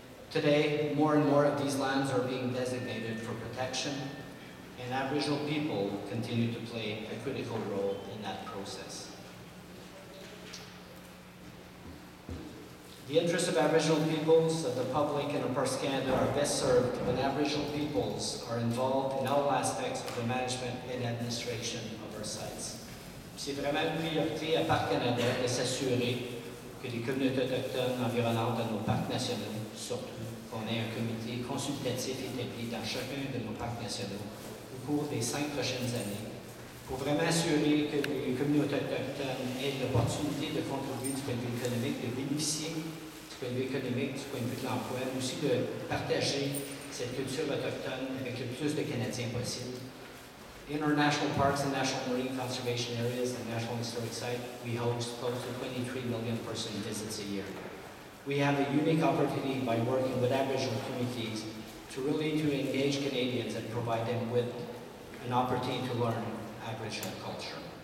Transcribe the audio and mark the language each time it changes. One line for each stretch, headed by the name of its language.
English: Today, more and more of these lands are being designated for protection, and Aboriginal people continue to play a critical role in that process. The interests of Aboriginal peoples, of the public, and of Parks Canada are best served when Aboriginal peoples are involved in all aspects of the management and administration of our sites.
French: C'est vraiment une priorité à Parcs Canada de s'assurer que les communautés autochtones environnantes de nos parcs nationaux, surtout qu'on ait un comité consultatif établi dans chacun de nos parcs nationaux au cours des 5 prochaines années, pour vraiment assurer que les communautés autochtones aient l'opportunité de contribuer du point de vue économique, de bénéficier du point de vue économique, du point de vue de l'emploi, mais aussi de partager cette culture autochtone avec le plus de Canadiens possible.
English: In our national parks and national marine conservation areas and national historic sites, we host close to 23 million person visits a year. We have a unique opportunity by working with Aboriginal communities to engage Canadians and provide them with an opportunity to learn Aboriginal culture.